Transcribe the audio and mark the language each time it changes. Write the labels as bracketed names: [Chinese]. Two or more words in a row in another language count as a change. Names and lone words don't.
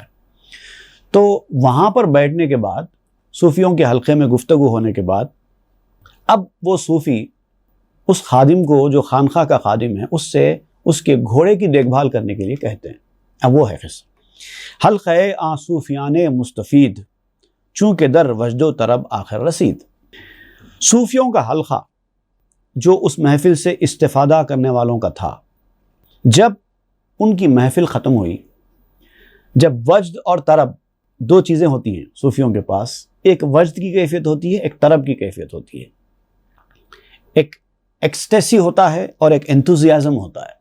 [Urdu] تو وہاں پر بیٹھنے کے بعد، صوفیوں کے حلقے میں گفتگو ہونے کے بعد، اب وہ صوفی اس خادم کو جو خانقاہ کا خادم ہے اس سے اس کے گھوڑے کی دیکھ بھال کرنے کے لیے کہتے ہیں۔ اب وہ ہے قصہ، [Persian] حلقہ آن صوفیان مستفید چونکہ در وجد و طرب آخر رسید۔ [Urdu] صوفیوں کا حلقہ جو اس محفل سے استفادہ کرنے والوں کا تھا، جب ان کی محفل ختم ہوئی، جب وجد اور طرب دو چیزیں ہوتی ہیں صوفیوں کے پاس، ایک وجد کی کیفیت ہوتی ہے، ایک طرب کی کیفیت ہوتی ہے، ایک ایکسٹیسی ہوتا ہے اور ایک انتھوزیازم ہوتا ہے۔